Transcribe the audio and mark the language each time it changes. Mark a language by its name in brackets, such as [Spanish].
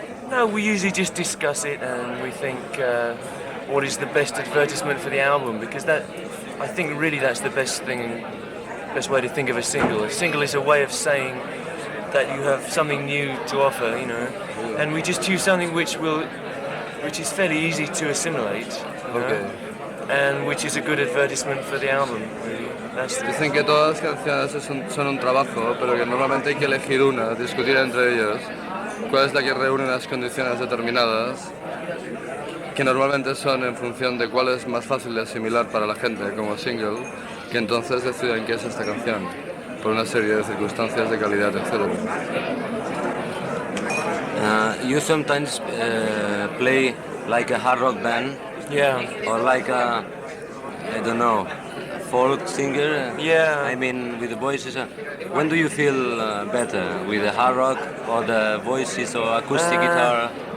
[English] no, we usually just discuss it and we think what is the best advertisement for the album, because I think really that's the best way to think of a single. A single is a way of saying that you have something new to offer, and we just choose something which is fairly easy to assimilate, and which is a good advertisement for the album, really. [Spanish] Dicen que todas las canciones son un trabajo, pero que normalmente hay que elegir una, discutir entre ellos cuál es la que reúne unas condiciones determinadas, que normalmente son en función de cuál es más fácil de asimilar para la gente como single, que entonces deciden qué es esta canción, por una serie de circunstancias de calidad, etc. [English] You sometimes play like a hard rock band, or like a, I don't know, folk singer. I mean, with the voices. When do you feel better, with the hard rock or the voices or acoustic guitar?